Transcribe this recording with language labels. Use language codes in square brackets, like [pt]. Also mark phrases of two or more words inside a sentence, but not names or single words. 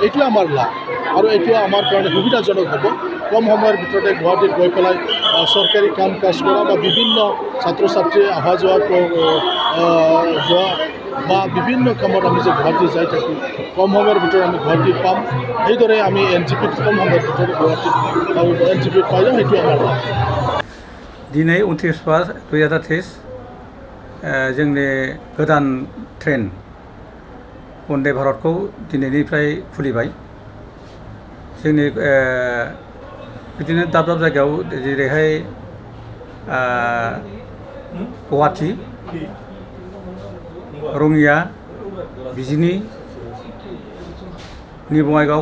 [as] এইটোৱে আমাৰ লাভ আৰু এইটোৱে আমাৰ কাৰণে সুবিধাজনক হ'ব। কম সময়ৰ ভিতৰতে গুৱাহাটীত গৈ পেলাই চৰকাৰী কাম কাজ কৰা বা বিভিন্ন ছাত্ৰ ছাত্ৰী অহা যোৱা বা বিভিন্ন কামত আমি যে গুৱাহাটী যাই থাকোঁ, কম সময়ৰ ভিতৰত আমি গুৱাহাটীত পাম। সেইদৰে আমি এনজেপিত কম সময়ৰ ভিতৰত গুৱাহাটীত আৰু এনজেপিত পাই যাম। সেইটোৱে আমাৰ লাভ। [brx] दिनै 29/5/2023 जोंनि गोदान ट्रेन वंदे भारतखौ दिनैनिफ्राय खुलिबाय। जोंनि बिदिनो दाब दाब जायगायाव जेरैहाय गुवाहाटी, रङिया, बिजिनी, निउ बङाइगाव,